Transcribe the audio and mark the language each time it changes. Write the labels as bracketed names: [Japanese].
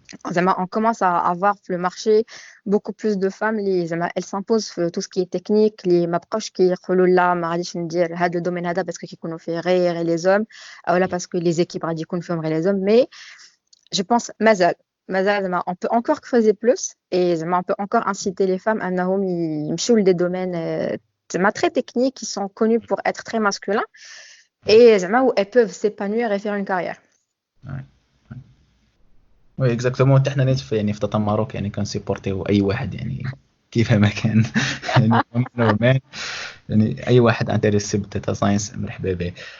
[Arabic] زعما [French] on commence à avoir le marché beaucoup plus de femmes [Arabic] اللي زعما [French] elles s'imposent [Arabic] في [French] tout ce qui est technique [Arabic] اللي ما بقاوش كيقولوا لا ما غاديش ندير هذا الدومين هذا باسكو كيكونوا فيه غير [French] les hommes [Arabic] اولا باسكو les équipes غادي يكون فيهم غير les hommes. [French] Mais je pense [Arabic] مازال زعما [French] on peut encore creuser plus et زعما on peut encore inciter les femmes [Arabic] انهم يمشيو لدي [French] domaines زعما très techniques qui sont connus pour être très masculins et زعما où elles peuvent s'épanouir et faire une carrière. وي اكزاكتومون. [Arabic] حتى حنا نيت في يعني في داتا ماروك يعني كنسيبورتيو اي واحد يعني كيفما كان يعني نورمال يعني اي واحد انتريسي بالداتا ساينس مرحبا به.